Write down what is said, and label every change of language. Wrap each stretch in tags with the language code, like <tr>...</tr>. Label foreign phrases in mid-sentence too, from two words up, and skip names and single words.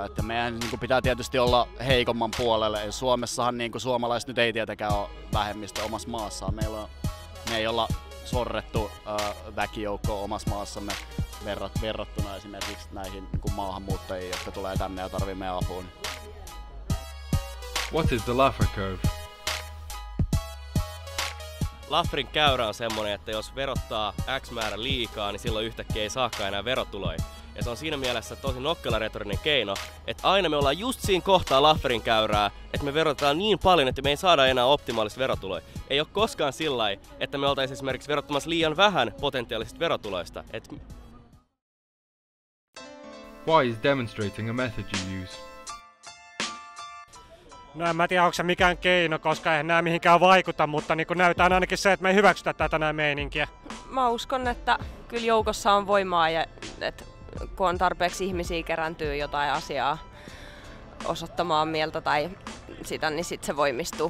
<fi>Että meidän niinku pitää tietysti olla heikomman puolelle. Ja Suomessahan niinku suomalaiset nyt ei tietenkään ole vähemmistö omassa maassaan. Me ei olla sorrettu väkijoukkoa omassa maassamme verrattuna esimerkiksi näihin niinku maahanmuuttajiin, jotka tulee tänne ja tarvitsee meidän apua.</fi> <en>What is the Laffer curve?</en> <fi>Lafferin käyrä on semmonen, että jos verottaa X määrä liikaa, niin silloin yhtäkkiä ei saakaan enää verotuloja. Ja se on siinä mielessä tosi nokkela retorinen keino, että aina me ollaan just siinä kohtaa Lafferin käyrää, että me verotetaan niin paljon, että me ei saada enää optimaalista verotuloja. Ei ole koskaan sillä lailla, että me oltaisiin esimerkiksi verottamassa liian vähän potentiaalisista verotuloista.</fi> <en>Why is demonstrating a method you use?</en> <fi>No en mä tiedä, onko se mikään keino, koska eihän nämä mihinkään vaikuta, mutta niin näytetään ainakin se, että me ei hyväksytä tätä näin meininkiä. Mä uskon, että kyllä joukossa on voimaa ja että kun on tarpeeksi ihmisiä kerääntyy jotain asiaa osoittamaan mieltä tai sitä, niin sitten se voimistuu.</fi>